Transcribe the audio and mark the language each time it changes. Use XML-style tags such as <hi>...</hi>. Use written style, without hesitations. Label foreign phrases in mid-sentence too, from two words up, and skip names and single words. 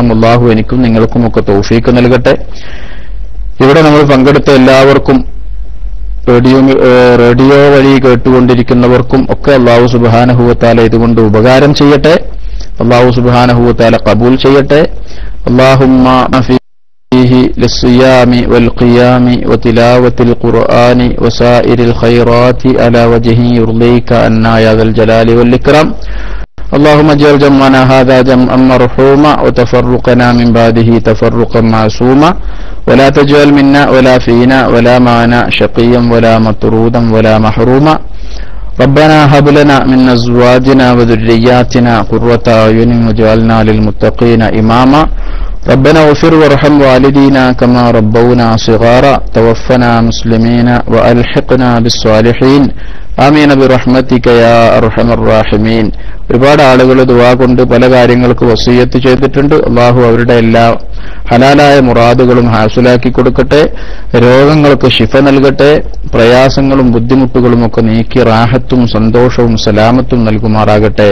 <ml>അല്ലാഹു എനിക്കും നിങ്ങൾക്കുമൊക്കെ തൗഫീഖ് നൽകട്ടെ. ഇവിടെ നമ്മൾ പങ്കെടുത്ത എല്ലാവർക്കും, റേഡിയോ വഴി കേട്ടുകൊണ്ടിരിക്കുന്നവർക്കും ഒക്കെ അല്ലാഹു</ml> <ar>سبحانه وتعالى</ar> <ml>ഇതുകൊണ്ട് ഉപകാരം ചെയ്യട്ടെ.</ml> <ar>الله سبحانه وتعالى</ar> <ml>ഖബൂൽ ചെയ്യട്ടെ.</ml> <ar>اللهم فيه للصيام والقيام وتلاوة القرآن وسائر الخيرات على وجه يرضيك عنا يا ذا الجلال والإكرام. اللهم اجعل جمعنا هذا جمعا مرحوما وتفرقنا من بعده تفرقا معصوما ولا تجعل منا ولا فينا ولا معنا شقيا ولا مطرودا ولا محروما. ربنا هب لنا من ازواجنا وذرياتنا قرة اعين واجعلنا للمتقين اماما. ربنا اغفر وارحم والدينا كما ربونا صغارا توفنا مسلمين والحقنا بالصالحين آمين برحمتك يا أرحم الراحمين.</ar> <ml>ഒരുപാട് ആളുകൾ ദുആ കൊണ്ട് പല കാര്യങ്ങൾക്ക് വസിയത്ത് ചെയ്തിട്ടുണ്ട്. അല്ലാഹു അവരുടെ എല്ലാ ഹലാലായ മുറാദുകളും ഹാസിലാക്കി കൊടുക്കട്ടെ. രോഗങ്ങൾക്ക് ശിഫ നൽകട്ടെ. പ്രയാസങ്ങളും ബുദ്ധിമുട്ടുകളും ഒക്കെ നീക്കി റാഹത്തും സന്തോഷവും സലാമത്തും നൽകുമാറാകട്ടെ.</ml>